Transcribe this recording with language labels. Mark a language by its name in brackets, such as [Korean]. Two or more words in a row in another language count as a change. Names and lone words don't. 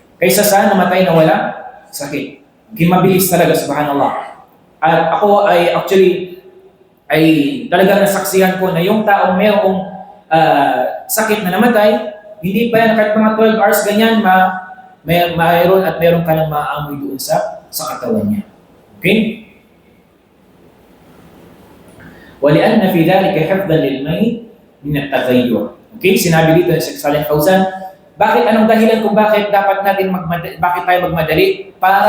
[Filipino] Kaysa sa namatay na wala sakit. Mabilis talaga, subhanallah. At ako ay talagang nasaksihan ko na yung taong mayroong sakit na namatay, hindi pa yan kahit mga 12 hours ganyan, mayroon at mayroon ka ng maamoy doon sa katawan niya. Okay? [Arabic] وَلِأَنَّ فِي ذَلِكَ حِفْظًا لِلْمَيِّتِ مِنَ التَّغَيُّرِ. [Filipino] Okay? Sinabi dito ni Sheikh Saleh Fawzan, bakit anong dahilan kung bakit tayo magmadali? Para